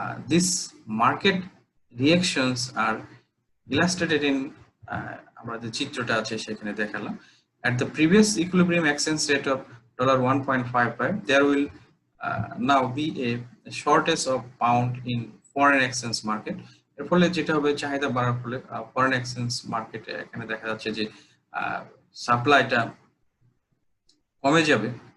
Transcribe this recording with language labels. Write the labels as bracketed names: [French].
[English] this market reactions are illustrated in [Bangla] আমরা যে চিত্রটা আছে সেখানে দেখালাম। [English] At the previous equilibrium exchange rate of $1.55, there will now be a shortage of pound in foreign exchange market. [Bangla] এর ফলে যেটা হবে, চাহিদা বাড়ার ফলে ফরেন এক্সচেঞ্জ মার্কেটে এখানে দেখা যাচ্ছে যে সাপ্লাইটা কমে যাবে।